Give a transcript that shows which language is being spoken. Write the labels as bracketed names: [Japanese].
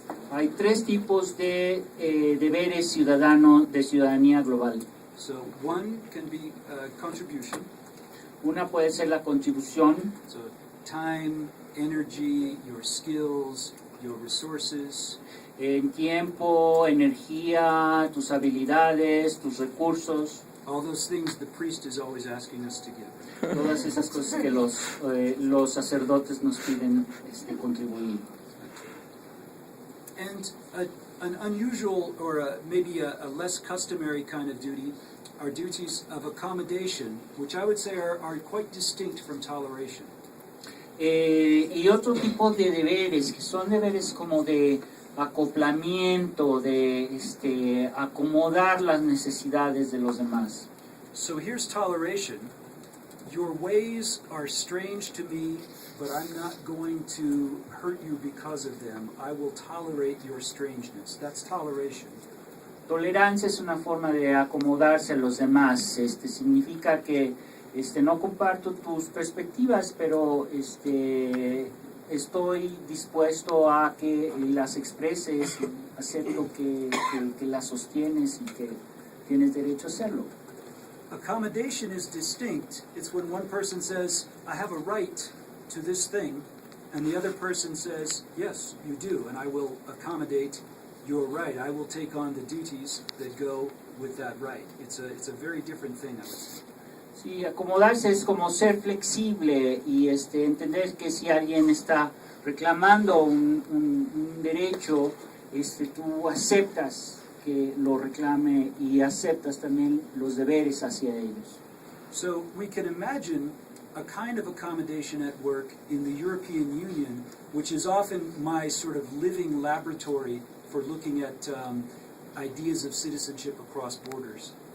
[Spanish] Hay 3 tipos de deberes ciudadanos de ciudadanía global. [English] So, one can be contribution. [Spanish] Una puede ser la contribución, [English] So, time, energy, your skills, your resources. [Spanish] en tiempo, energía, tus habilidades, tus recursos, [English] All those things the priest is always asking us to give. [Spanish] todas esas cosas que los sacerdotes nos piden contribuir. [English] And an unusual or maybe a less customary kind of duty are duties of accommodation, which I would say are quite distinct from toleration. [Spanish] Y otro tipo de deberes, que son deberes como de acoplamiento, de acomodar las necesidades de los demás. [English] So here's toleration. Your ways are strange to me, but I'm not going to hurt you because of them. I will tolerate your strangeness. That's toleration. [Spanish] Tolerancia es una forma de acomodarse a los demás. Significa que no comparto tus perspectivas, pero estoy dispuesto a que las expreses, acepto que las sostienes y que tienes derecho a hacerlo. [English] Accommodation is distinct. It's when one person says, I have a right to this thing, and the other person says, yes, you do, and I will accommodate your right. I will take on the duties that go with that right. It's a very different thing, I would say. [Spanish] Sí, acomodarse es como ser flexible y entender que si alguien está reclamando un derecho, tú aceptas que lo reclame y aceptas también los deberes hacia ellos. [English] So we can imagine a kind of accommodation at work in the European Union, which is often my sort of living laboratory for looking at ideas of citizenship across borders.